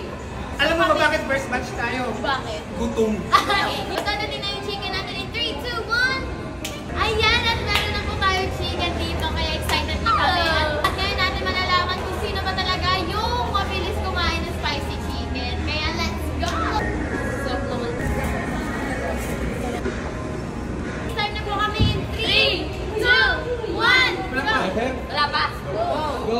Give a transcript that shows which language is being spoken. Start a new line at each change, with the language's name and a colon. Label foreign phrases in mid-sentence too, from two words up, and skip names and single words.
Filipino: Alam mo ba bakit first batch tayo? Bakit? Gutom. Magkano din na yung chicken natin in 3, 2, 1! Ayan! At meron na po tayo chicken dito, kaya excited na kami. At ngayon natin malalaman kung sino ba talaga yung mabilis kumain ng
English: spicy chicken.
Filipino: Kaya
English: let's go!
Filipino: Start na po kami in 3, 2, 1, go! Wala pa? Go!